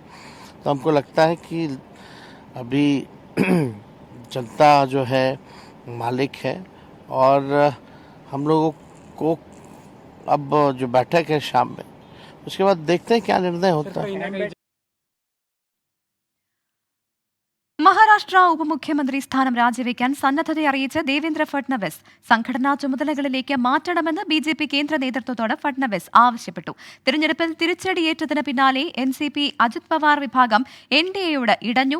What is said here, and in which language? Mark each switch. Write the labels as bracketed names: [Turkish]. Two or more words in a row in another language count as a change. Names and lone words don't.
[Hindi] तो हमको लगता है कि अभी जनता जो है मालिक है और हम लोगों को अब जो बैठक है शाम में उसके बाद देखते हैं क्या निर्णय होता है। [Malayalam] മഹാരാഷ്ട്ര ഉപമുഖ്യമന്ത്രി സ്ഥാനം രാജിവെക്കാൻ സന്നദ്ധത അറിയിച്ച് ദേവേന്ദ്ര ഫട്നവിസ് സംഘടനാ ചുമതലകളിലേക്ക് മാറ്റണമെന്ന് BJP കേന്ദ്ര നേതൃത്വത്തോട് ഫട്നവിസ് ആവശ്യപ്പെട്ടു. തിരഞ്ഞെടുപ്പിൽ തിരിച്ചടിയേറ്റതിന് പിന്നാലെ NCP അജിത് പവാർ വിഭാഗം NDAയോട് ഇടഞ്ഞു.